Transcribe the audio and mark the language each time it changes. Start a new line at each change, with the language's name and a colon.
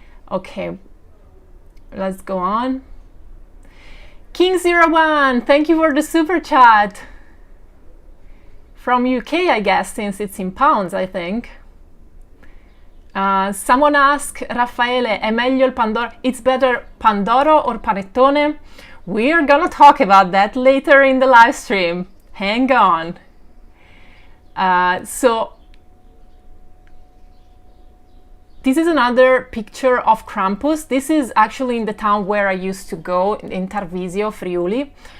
English: Okay, let's go on. King01, thank you for the super chat. From UK, I guess, since it's in pounds, I think. Someone asked,
Italian: Raffaele, è meglio il Pandoro?
English: It's better Pandoro or Panettone? We're gonna talk about that later in the live stream. Hang on. So this is another picture of Krampus. This is actually in the town where I used to go, in Tarvisio, Friuli.